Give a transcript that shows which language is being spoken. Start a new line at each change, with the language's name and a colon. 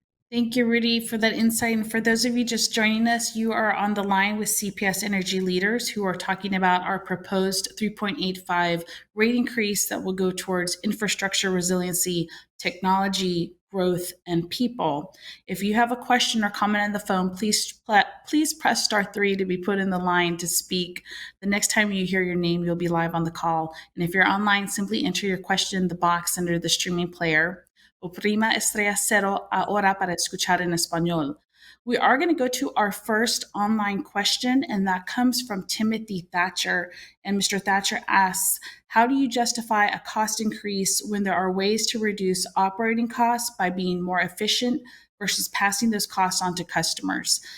English: Thank you, Rudy, for that insight. And for those of you just joining us, you are on the line with CPS Energy leaders who are talking about our proposed 3.85 rate increase that will go towards infrastructure resiliency, technology, growth, and people. If you have a question or comment on the phone, please press *3 to be put in the line to speak. The next time you hear your name, you'll be live on the call. And if you're online, simply enter your question in the box under the streaming player.
Spanish: Oprima estrella cero ahora para escuchar en español.
English: We are going to go to our first online question, and that comes from Timothy Thatcher. And Mr. Thatcher asks, how do you justify a cost increase when there are ways to reduce operating costs by being more efficient versus passing those costs on to customers?